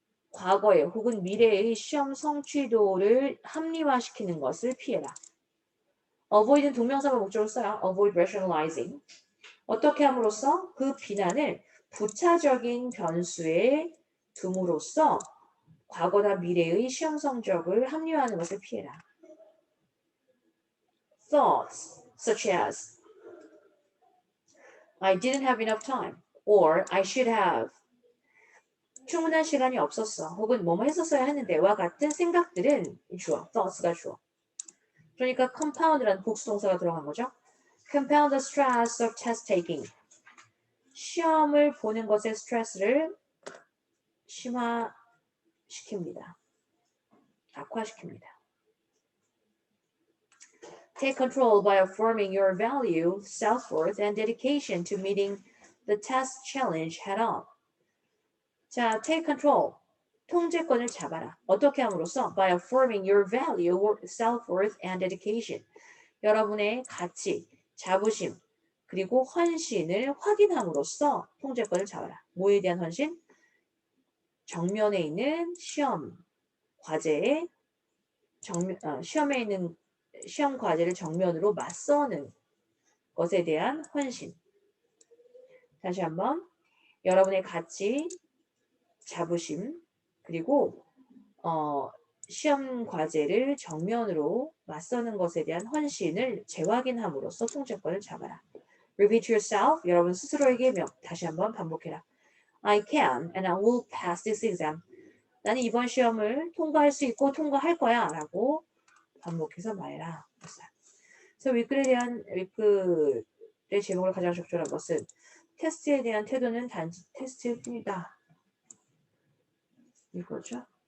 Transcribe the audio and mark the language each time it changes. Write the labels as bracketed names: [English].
[Korean] 과거의 혹은 미래의 시험 성취도를 합리화시키는 것을 피해라. Avoid은 동명사가 목적으로 써요. [English] Avoid rationalizing. [Korean] 어떻게 함으로써 그 비난을 부차적인 변수에 둠으로써 과거나 미래의 시험 성적을 합리화하는 것을 피해라. [English] Thoughts such as I didn't have enough time or I should have [Korean] 충분한 시간이 없었어 혹은 뭐뭐 했었어야 했는데와 같은 생각들은 주어, thoughts가 주어. 그러니까 compound라는 복수동사가 들어간 거죠. [English] Compound the stress of test taking. [Korean] 시험을 보는 것의 스트레스를 심화시킵니다. 악화시킵니다. [English] Take control by affirming your value, self-worth, and dedication to meeting the test challenge head-on. [Korean] 자, [English] take control. [Korean] 통제권을 잡아라. 어떻게 함으로써? [English] By affirming your value, self-worth, and dedication. [Korean] 여러분의 가치, 자부심, 그리고 헌신을 확인함으로써 통제권을 잡아라. 뭐에 대한 헌신? 정면에 있는 시험 과제에 시험에 있는 시험 과제를 정면으로 맞서는 것에 대한 헌신. 다시 한번 여러분의 가치, 자부심, 그리고 시험 과제를 정면으로 맞서는 것에 대한 헌신을 재확인함으로써 통제권을 잡아라. [English] Repeat yourself. [Korean] 여러분 스스로에게 다시 한번 반복해라. [English] I can and I will pass this exam. [Korean] 나는 이번 시험을 통과할 수 있고 통과할 거야 라고 반복해서 말해라. 그래서 위클의 제목을 가장 적절한 것은 테스트에 대한 태도는 단지 테스트일 뿐이다. 이거죠.